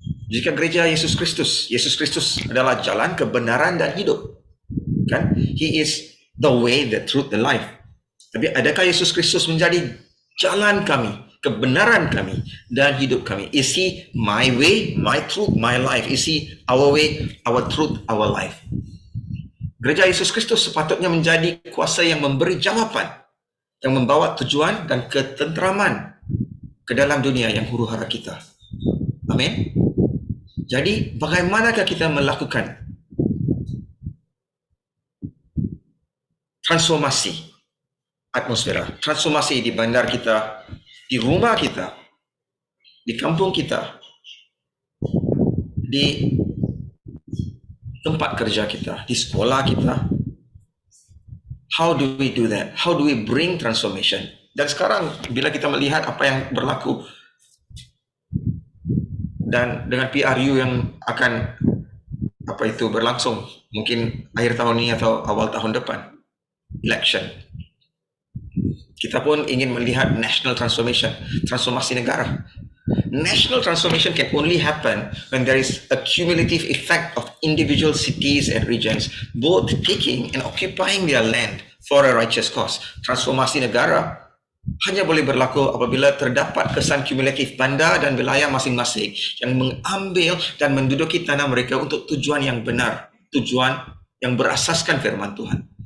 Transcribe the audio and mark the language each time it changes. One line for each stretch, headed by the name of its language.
Malay: Jika gereja Yesus Kristus adalah jalan, kebenaran dan hidup, kan?
English: He is the way, the truth, the life.
Malay: Tapi adakah Yesus Kristus menjadi jalan kami, kebenaran kami dan hidup kami?
English: Is he my way, my truth, my life? Is he our way, our truth, our life?
Malay: Gereja Yesus Kristus sepatutnya menjadi kuasa yang memberi jawapan, yang membawa tujuan dan ketenteraman ke dalam dunia yang huru-hara kita. Amin. Jadi, bagaimanakah kita melakukan transformasi atmosfera, transformasi di bandar kita, di rumah kita, di kampung kita, di tempat kerja kita, di sekolah kita?
English: How do we do that? How do we bring transformation?
Malay: Dan sekarang bila kita melihat apa yang berlaku dan dengan PRU yang akan berlangsung mungkin akhir tahun ini atau awal tahun depan, election, kita pun ingin melihat national transformation, transformasi negara.
English: National transformation can only happen when there is a cumulative effect of individual cities and regions both taking and occupying their land for a righteous cause.
Malay: Transformasi negara hanya boleh berlaku apabila terdapat kesan kumulatif bandar dan wilayah masing-masing yang mengambil dan menduduki tanah mereka untuk tujuan yang benar, tujuan yang berasaskan firman Tuhan.